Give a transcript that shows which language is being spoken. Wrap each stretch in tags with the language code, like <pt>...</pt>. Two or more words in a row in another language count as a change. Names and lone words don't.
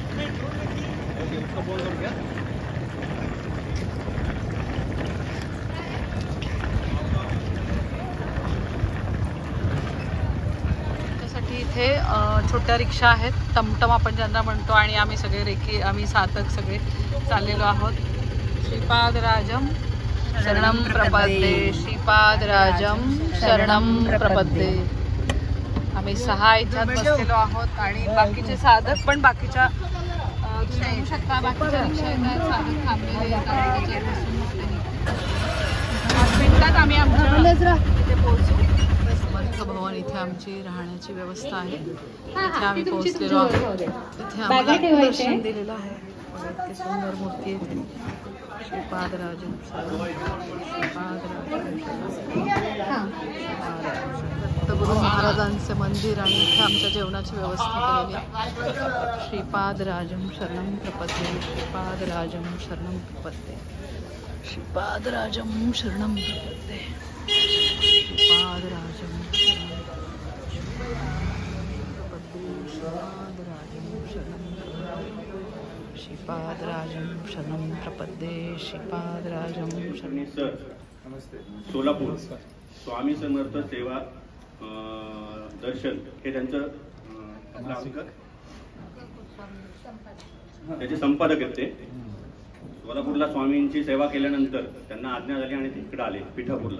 <mr>त्यासाठी इथे छोट्या रिक्षा आहेत, टमटम आपण ज्यांना म्हणतो आणि आम्ही सगळे आम्ही साधक सगळे चाललेलो आहोत।</mr> <sa>श्रीपाद राजम शरणं प्रपद्ये, श्रीपाद राजम शरणं प्रपद्ये।</sa> <mr>आम्ही 6 इथं बसलेलो आहोत आणि बाकीचे साधक पण बाकीच्या बघू शकता बाकीच्या रिक्षा येतात, साधक थांबलेले आहेत। 5 मिनिटात आम्ही आमच्या इथे पोहोचू। समर्थ भवन इथे आमची राहण्याची व्यवस्था आहे। इथे आम्ही पोहोचलेलो आहोत। इथे आम्हाला दर्शन दिलेलं आहे। इतकी सुंदर मूर्ती आहे</mr> <sa>श्रीपाद राजम श्रीपाद राजम</sa> <mr>दत्तगुरू महाराजांचे मंदिर आणि इथे आमच्या जेवणाची व्यवस्था केलेली आहे।</mr> <sa>श्रीपाद राजम शरणं प्रपद्ये, श्रीपाद राजम शरणं प्रपद्ये, श्रीपाद राजम शरणं प्रपद्ये, श्रीपाद राजम श्रीपाद राजम शरणं प्रपद्ये, श्रीपाद राजम शरणं।</sa> <mr>सर नमस्ते। सोलापूर स्वामी समर्थ सेवा दर्शन हे त्यांचं त्याचे संपादक आहेत ते। सोलापूरला स्वामींची सेवा केल्यानंतर त्यांना आज्ञा झाली आणि ते इकडे आले पिठापूरला.</mr>